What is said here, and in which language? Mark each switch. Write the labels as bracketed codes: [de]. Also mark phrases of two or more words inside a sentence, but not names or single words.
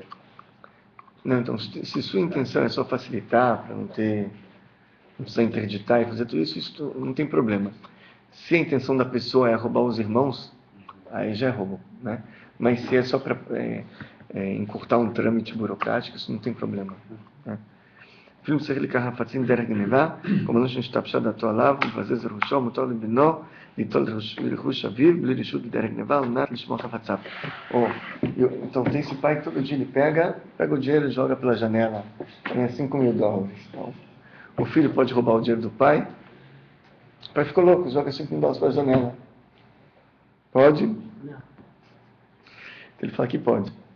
[pt] Não, então, se sua intenção é só facilitar, para não precisar interditar e fazer tudo isso, isso não tem problema. Se a intenção da pessoa é roubar os irmãos, aí já é roubo, né? Mas se é só para encurtar um trâmite burocrático, isso não tem problema. Né? [he] אפילו צריך לקחת חפצים דרך גנבה, כמו שנשתבשה דתו עליו, ובזז רכושו, מותר לבנו ליטול רכוש אביו, בלי רשות בדרך גנבה, על מנת לשמור חפציו. [pt] Então tem esse pai que todo dia ele pega o dinheiro e joga pela janela, ganha $5.000. Então, o filho pode roubar o dinheiro do pai, o pai ficou louco, joga $5.000 pela janela. Pode? Não. Ele fala que pode.